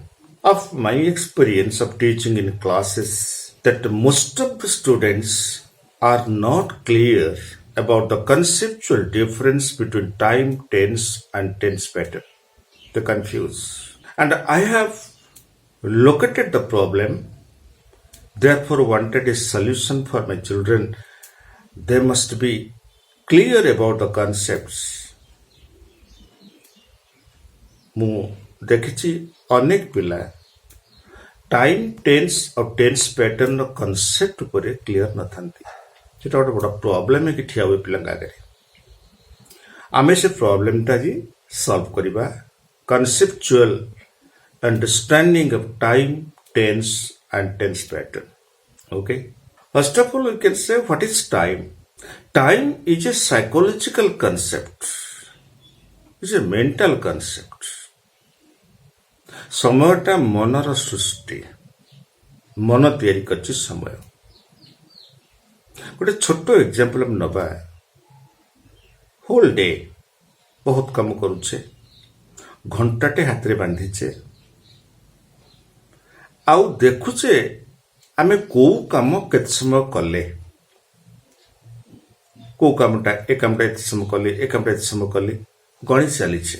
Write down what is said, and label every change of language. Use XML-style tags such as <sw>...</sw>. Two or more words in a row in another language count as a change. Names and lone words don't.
<en>Of my experience of teaching in classes, that most of the students are not clear about the conceptual difference between time, tense, and tense pattern. They confuse. And I have located the problem, therefore wanted a solution for my children. They must be clear about the concepts.</en> <or>ମୁଁ ଦେଖିଛି ଅନେକ ପିଲା</or> <en>time tense</en> <or>ଆଉ</or> <en>tense pattern concept</en> <or>ଉପରେ କ୍ଲିଅର ନଥାନ୍ତି। ସେଟା ଗୋଟେ ବଡ଼ ପ୍ରୋବ୍ଲେମ ହେଇକି ଠିଆ ହୁଏ ପିଲାଙ୍କ ଆଗରେ। ଆମେ ସେ ପ୍ରୋବ୍ଲେମଟା ଆଜି ସଲ୍ଭ କରିବା।</or> <en>conceptual understanding of time tense and tense pattern. okay, first of all we can say what is time. time is a psychological concept, is a mental concept.</en> <or>ସମୟଟା ମନର ସୃଷ୍ଟି, ମନ ତିଆରି କରିଛି ସମୟ। ଗୋଟେ ଛୋଟ ଏକ୍ଜାମ୍ପଲ ଆମେ ନେବା।</or> <en>whole day</en> <or>ବହୁତ କାମ କରୁଛେ, ଘଣ୍ଟାଟେ ହାତରେ ବାନ୍ଧିଛେ, ଆଉ ଦେଖୁଛେ ଆମେ କୋଉ କାମ କେତେ ସମୟ କଲେ, କୋଉ କାମଟା ଏ କାମଟା ଏତେ ସମୟ କଲେ, ଏ କାମଟା ଏତେ ସମୟ କଲେ, ଗଣି ଚାଲିଛେ।</or>